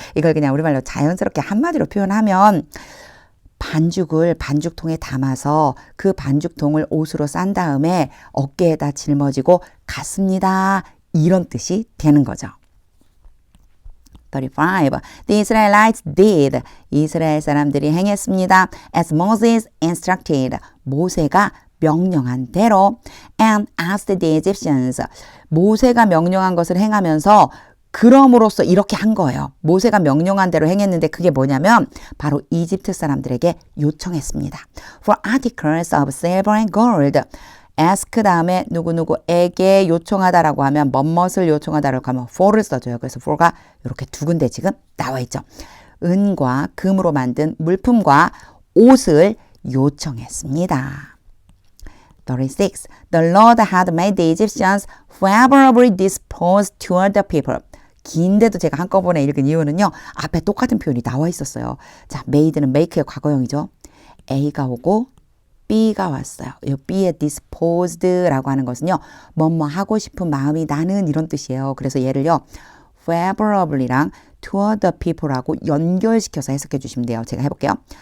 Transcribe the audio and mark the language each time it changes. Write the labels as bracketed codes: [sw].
[ko] 이걸 그냥 우리말로 자연스럽게 한마디로 표현하면 반죽을 반죽통에 담아서 그 반죽통을 옷으로 싼 다음에 어깨에다 짊어지고 갔습니다. 이런 뜻이 되는 거죠. 35. [en] The Israelites did. [ko] 이스라엘 사람들이 행했습니다. [en] As Moses instructed. [ko] 모세가 명령한 대로. [en] And asked the Egyptians. [ko] 모세가 명령한 것을 행하면서 그럼으로써 이렇게 한 거예요. 모세가 명령한 대로 행했는데 그게 뭐냐면 바로 이집트 사람들에게 요청했습니다. [en] For articles of silver and gold. [ko] ask 다음에 누구누구에게 요청하다라고 하면 뭐뭇을 요청하다라고 하면 for를 써줘요. 그래서 for가 이렇게 두 군데 지금 나와 있죠. 은과 금으로 만든 물품과 옷을 요청했습니다. 36. [en] The Lord had made the Egyptians favorably disposed toward the people. [ko] 긴데도 제가 한꺼번에 읽은 이유는요. 앞에 똑같은 표현이 나와 있었어요. 자, made는 make의 과거형이죠. A가 오고 be가 왔어요. 이 be에 disposed라고 하는 것은요. 뭐뭐 하고 싶은 마음이 나는 이런 뜻이에요. 그래서 얘를요. favorably랑 [en] toward the people [ko] 하고 연결시켜서 해석해 주시면 돼요. 제가 해볼게요.